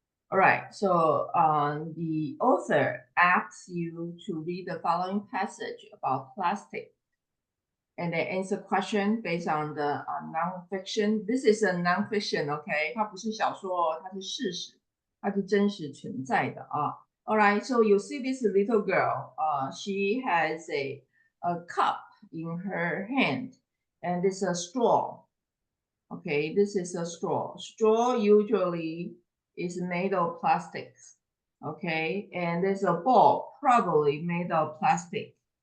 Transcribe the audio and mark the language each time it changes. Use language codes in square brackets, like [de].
[en] All right, so the author asks you to read the following passage about plastic and they answer question based on the non-fiction. This is a non-fiction, okay? [zh] 它不是小说哦，它是事实，它是真实存在的啊。 [en] All right, so you see this little girl. She has a cup in her hand, and it's a straw. Okay, this is a straw. Straw usually is made of plastic. Okay, and there's a ball probably made of plastic.